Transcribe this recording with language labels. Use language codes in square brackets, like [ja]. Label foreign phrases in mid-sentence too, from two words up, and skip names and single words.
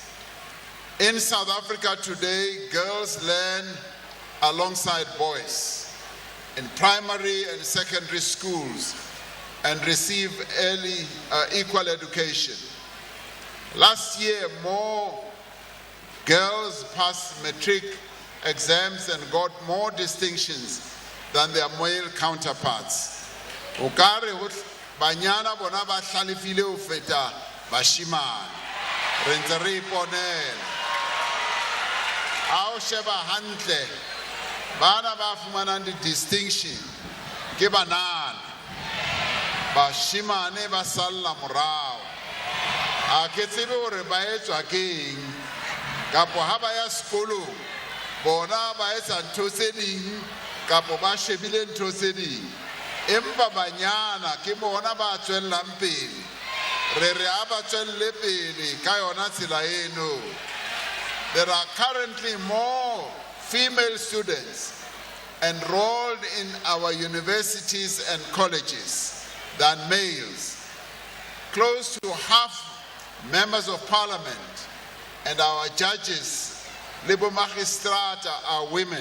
[en] In South Africa today, girls learn alongside boys in primary and secondary schools and receive early equal education. Last year, more girls passed matric exams and got more distinctions than their male counterparts. [st] Okare banyana bona ba hlalefile ho feta bashimane. Re ntse re iponela. Ha o sheba hantle bana ba fumanang di-distinction ke banana. Bashimane ba salla morao. A ke tsebe hore ba etswa ke eng. Kapo ha ba ya sekolong bona ba etsa ntho tse ding kapo ba shebile ntho tse ding. Empa banyana ke bona ba tswellang pele. Re re a ba tswelle pele ka yona tsela eno. [en] There are currently more female students enrolled in our universities and colleges than males. Close to half members of parliament and our judges, Libo Magistrata, are women.